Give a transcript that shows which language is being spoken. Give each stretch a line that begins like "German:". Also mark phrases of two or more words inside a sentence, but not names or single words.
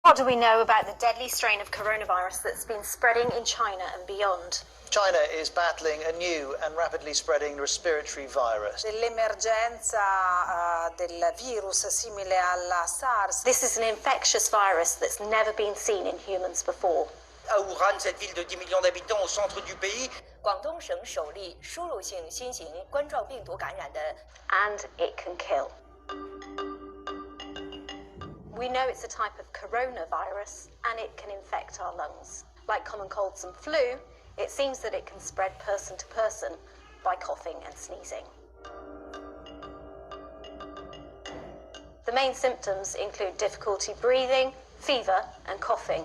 English: What do we know about the deadly strain of coronavirus that's been spreading in China and beyond? China is battling a new and rapidly spreading respiratory virus.
Italian: Dell'emergenza del virus simile alla SARS.
English: This is an infectious virus that's never been seen in humans before.
French: À Wuhan, cette ville de 10 millions d'habitants au centre du pays.
Chinese: 广东省首例输入性新型冠状病毒感染的
English: And it can kill. We know it's a type of coronavirus and it can infect our lungs. Like common colds and flu, it seems that it can spread person to person by coughing and sneezing. The main symptoms include difficulty breathing, fever and coughing.